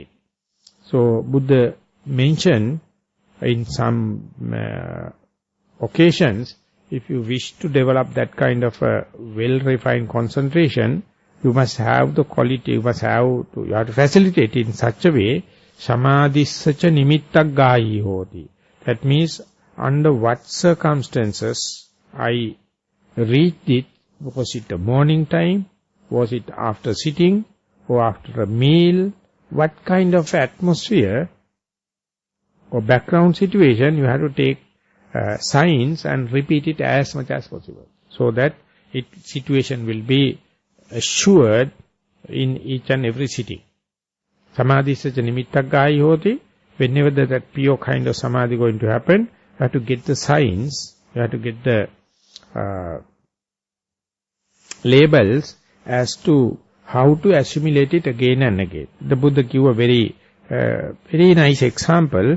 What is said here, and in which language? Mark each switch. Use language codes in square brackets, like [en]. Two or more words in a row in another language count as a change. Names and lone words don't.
[en] So Buddha mentioned in some occasions, if you wish to develop that kind of a well-refined concentration, you must have the quality, you have to facilitate it in such a way, [pi] samadhissacha nimittak gayi hoti. [en] That means, under what circumstances I reached it, was it a morning time, was it after sitting, or after a meal, what kind of atmosphere or background situation, you have to take signs and repeat it as much as possible, so that situation will be assured in each and every sitting. [pi] Samadhissacha nimittak gayi hoti. [en] Whenever that pure kind of samadhi going to happen, you have to get the signs, you have to get the labels as to how to assimilate it again and again. The Buddha gave a very nice example.